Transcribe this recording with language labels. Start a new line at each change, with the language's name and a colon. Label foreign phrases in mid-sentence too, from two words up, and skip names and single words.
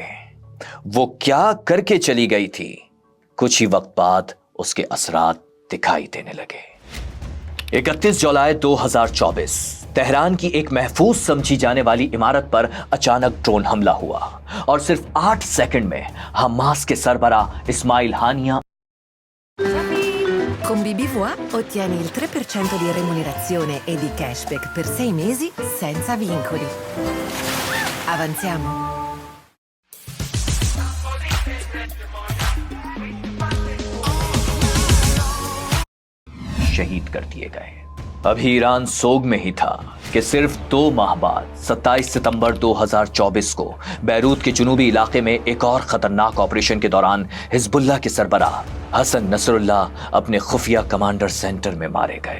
Urdu: وہ کیا کر کے چلی گئی تھی، کچھ ہی وقت بعد اس کے اثرات دکھائی دینے لگے. 31 جولائی 2024 تہران کی ایک محفوظ سمجھی جانے والی عمارت پر اچانک ڈرون حملہ ہوا اور صرف 8 سیکنڈ میں حماس کے سربراہ اسماعیل ہانیہ.
Italian: Con BBVA ottieni il 3% di remunerazione e di cashback per 6 mesi senza vincoli. Avanziamo.
Urdu: شہید کر دیے گئے. ابھی ایران سوگ میں ہی تھا کہ صرف 2 ماہ بعد 27 ستمبر 2024 کو بیروت کے جنوبی علاقے میں ایک اور خطرناک آپریشن کے دوران حزب اللہ کے سربراہ حسن نصر اللہ اپنے خفیہ کمانڈر سینٹر میں مارے گئے.